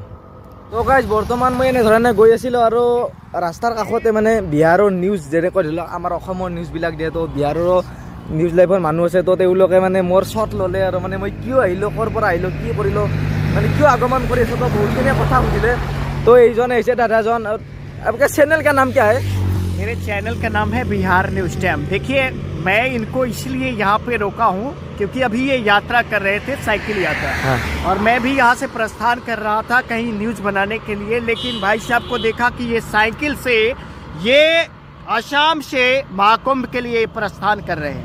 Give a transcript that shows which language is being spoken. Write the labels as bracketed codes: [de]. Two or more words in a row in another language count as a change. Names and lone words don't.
[as] তো গাইজ বৰ্তমান মই এনেধৰণে গৈ আছিলোঁ, আৰু ৰাস্তাৰ কাষতে মানে বিহাৰৰ নিউজ, যেনেকৈ ধৰি লওক আমাৰ অসমৰ নিউজবিলাক দিয়ে, তো বিহাৰৰো নিউজ লাইভৰ মানুহ আছে। তো তেওঁলোকে মানে মোৰ শ্বট ল'লে, আৰু মানে মই কিয় আহিলোঁ, ক'ৰ পৰা আহিলোঁ, কি কৰিলোঁ, মানে কিয় আগমন কৰি আছোঁ, তো বহুতখিনি কথা সুধিলে। [hi] तो [as] এইজন আহিছে দাদাজন। [hi] आपका चैनल का नाम क्या है? मेरे चैनल का नाम है बिहार न्यूज टाइम। देखिए, मैं इनको इसलिए यहाँ पे रोका हूँ क्योंकि अभी ये यात्रा कर रहे थे, साइकिल यात्रा। हाँ। और मैं भी यहाँ से प्रस्थान कर रहा था कहीं न्यूज बनाने के लिए, लेकिन भाई साहब को देखा कि ये साइकिल से ये असम से महाकुंभ के लिए प्रस्थान कर रहे हैं।